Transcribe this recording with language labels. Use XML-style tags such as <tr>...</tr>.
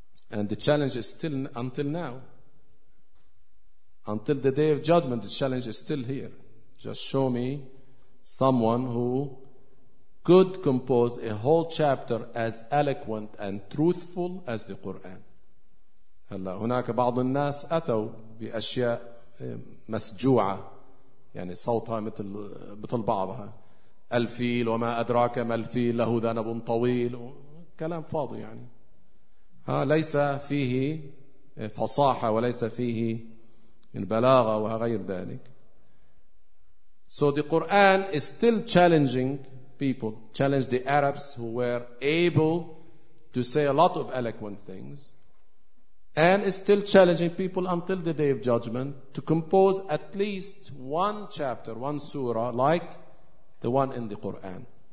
<en>And the challenge is still until now. Until the Day of Judgment, the challenge is still here. Just show me someone who could compose a whole chapter as eloquent and truthful as the Quran.</en> <ar>هلا هناك بعض الناس أتوا بأشياء مسجوعة، يعني صوتها مثل بعضها، الفيل وما أدراك ما الفيل له ذنب طويل، كلام فاضي يعني ليس فيه فصاحة وليس فيه البلاغة وغير ذلك.</ar> <en>So the Quran is still challenging people, challenge the Arabs who were able to say a lot of eloquent things, and is still challenging people until the Day of Judgment to compose at least one chapter, one surah like the one in the Quran.</en>